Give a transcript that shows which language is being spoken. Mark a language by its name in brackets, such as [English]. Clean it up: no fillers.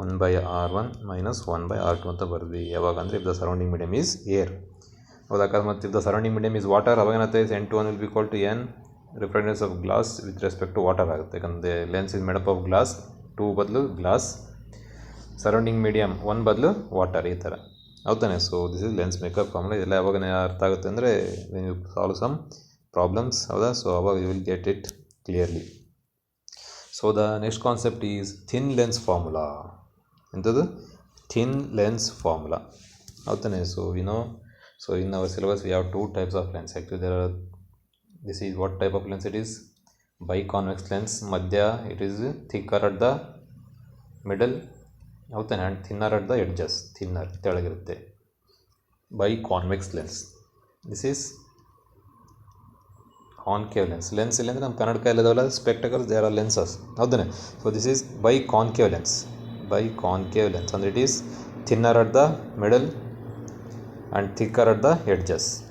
[Kannada] 1/r1 minus 1/r2 ಅಂತ ಬರ್ದ್ವಿ. ಯಾವಾಗ ಅಂದರೆ [English] If the surrounding medium is air. ಹೌದಾ? ಮತ್ತು if the surrounding medium is water, [Kannada] ಅವಾಗ ಏನಾಗುತ್ತೆ [English] N21 will be equal to n refractiveness of glass with respect to water ಆಗುತ್ತೆ. [Kannada] ಯಾಕಂದರೆ [English] lens is made up of glass, [Kannada] 2 ಬದಲು ಗ್ಲಾಸ್, ಸರೌಂಡಿಂಗ್ ಮೀಡಿಯಮ್ 1 ಬದಲು water, ಈ ಥರ. ಹೌದಾನೆ? [English] So this is lens maker formula. [Kannada] ಇದೆಲ್ಲ ಯಾವಾಗ ಅರ್ಥ ಆಗುತ್ತೆ ಅಂದರೆ [English] When you solve some problems. ಹೌದಾ? So ಅವಾಗ you will get it clearly. So the next concept is thin lens formula. [Kannada] ಎಂಥದ್ದು? Thin lens formula. ಹೌದಾನೆ? [English] So so in our syllabus we have 2 types of lens. Actually this is what type of lens it is? Biconvex lens. Madhya it is thicker at the middle, ಹೌದಾನೆ, and thinner at the edges. thinner ತೆಳಗಿರುತ್ತೆ. Biconvex lens. This is concave lens. [Kannada] Lens ಇಲ್ಲ ಅಂದರೆ ನಮ್ಮ ಕನ್ನಡಕ ಇಲ್ಲದವಲ್ಲ spectacles, [English] They are lenses. [Kannada] ಹೌದಾನೆ? [English] So this is biconcave lens. Biconcave lens ಅಂದರೆ it is thinner at the middle and thicker at the edges.